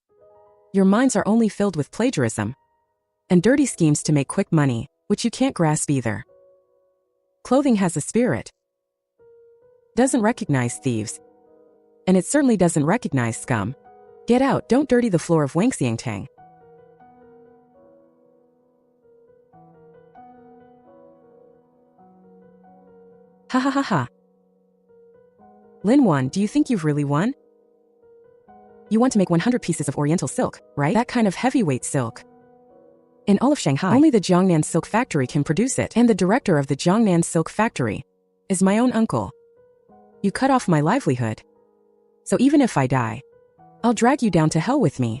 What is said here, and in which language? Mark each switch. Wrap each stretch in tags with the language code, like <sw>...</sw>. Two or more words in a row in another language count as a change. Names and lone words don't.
<en>Your minds are only filled with plagiarism and dirty schemes to make quick money, which you can't grasp either. Clothing has a spirit. Doesn't recognize thieves. And it certainly doesn't recognize scum. Get out, don't dirty the floor of Wangxiangtang. Ha ha ha ha. Lin Wan, do you think you've really won? You want to make 100 pieces of Oriental silk, right? That kind of heavyweight silk. In all of Shanghai, only the Jiangnan Silk Factory can produce it, and the director of the Jiangnan Silk Factory is my own uncle. You cut off my livelihood. So even if I die, I'll drag you down to hell with me.</en>